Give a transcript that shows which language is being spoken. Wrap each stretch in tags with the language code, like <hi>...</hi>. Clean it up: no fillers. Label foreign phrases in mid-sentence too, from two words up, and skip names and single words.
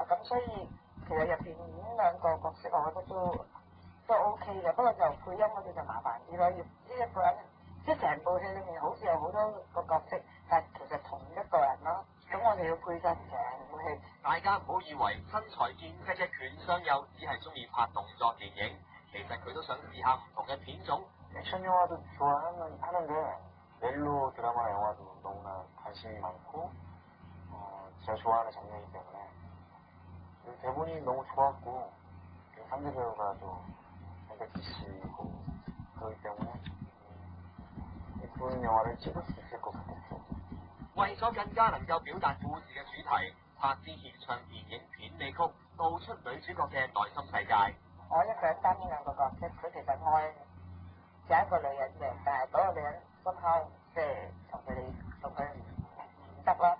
<yue>咁所以其實入邊演兩個角色，我覺得都 OK 嘅。不過就配音嗰啲就麻煩啲咯，要呢一個人即係成部戲裏面好似有好多個角色，但係其實同一個人咯。咁我哋要配晒成部戲。大家唔好以為身材健碩嘅權尚佑只係中意拍動作電影，其實佢都想試下唔同嘅片種。</yue> <ko>액션 영화도 하는데 멜로 드라마 영화도 너무나 관심이 많고 제가 좋아하는 장르이기 때문에 대본이 너무 좋았고 상대 배우가 또 백지 씨고 그렇기 때문에 그런 영화를 찍을 수 있을 것 같아요.</ko> <yue>為咗更加能夠表達故事嘅主題，柏芝獻唱電影片尾曲，道出女主角嘅內心世界。我一個人擔呢兩個角色，佢其實愛有一個女人嘅，但係嗰個女人心口即係同佢唔得啦。</yue>